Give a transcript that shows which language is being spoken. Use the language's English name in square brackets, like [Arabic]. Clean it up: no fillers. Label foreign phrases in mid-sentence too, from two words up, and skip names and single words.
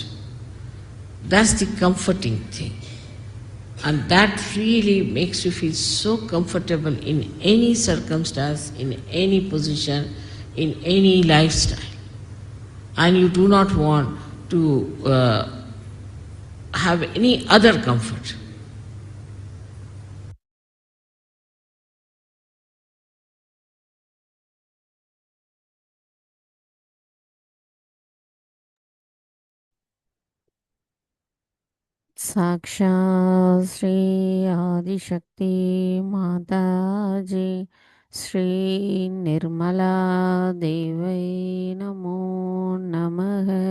[English] That's the comforting thing. And that really makes you feel so comfortable in any circumstance, in any position, in any lifestyle. And you do not want to have any other comfort. [Sanskrit] साक्षात् श्री आदिशक्ति माताजी श्री निर्मला देवै नमो नमः.